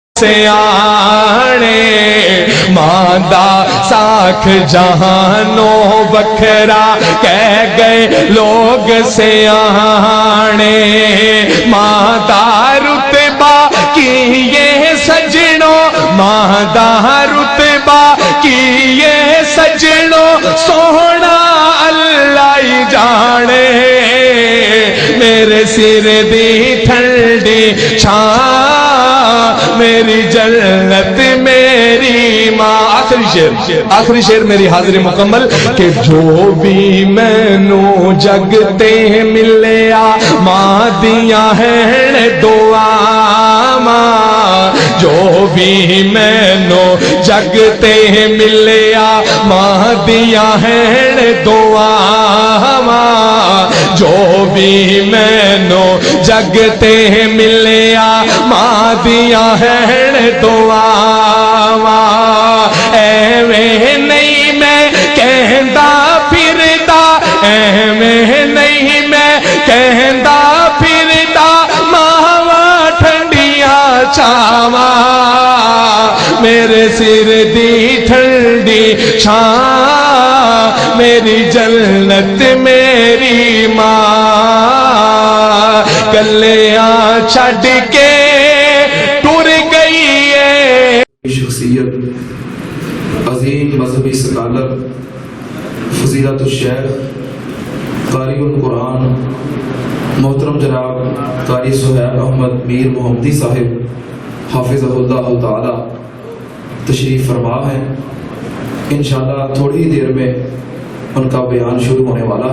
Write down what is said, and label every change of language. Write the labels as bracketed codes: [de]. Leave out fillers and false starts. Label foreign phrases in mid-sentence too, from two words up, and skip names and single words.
[pa] سیانے ماندہ ساکھ جہانوں بکھرا کہہ گئے لوگ سیانے ماندہ رتبہ کی یہ سجنوں ماندہ رتبہ کی یہ سجنوں سونا اللہ ہی جانے میرے سر دی ٹھنڈی چھاں میری جنت میری ماں آخری شعر میری حاضری مکمل کہ جو بھی مینوں جگتے ملیا ماں دیاں ہیں دعا ماں جو بھی مینوں جگتے ملیا ماں دیاں ہیں دعا ماں جو بھی مینوں جگتے ملیا ماں دیاں ہیں دعا ایویں نہیں میں کہندا پھردا ایویں نہیں میں کہندا پھردا ماواں ٹھنڈیاں چھاواں میرے سر دی ٹھنڈی چھاں میری جنت میری ماں کلیاں چھڈ کے ٹر گئی ہے [ur] شخصیت عظیم مذہبی سکالر [ar] فضیلت الشیخ [ur] قاری القرآن محترم جناب قاری سہیل احمد میر محمدی صاحب [ar] حافظہ اللہ تعالی [ur] تشریف فرما ہے انشاءاللہ تھوڑی دیر میں ان کا بیان شروع ہونے والا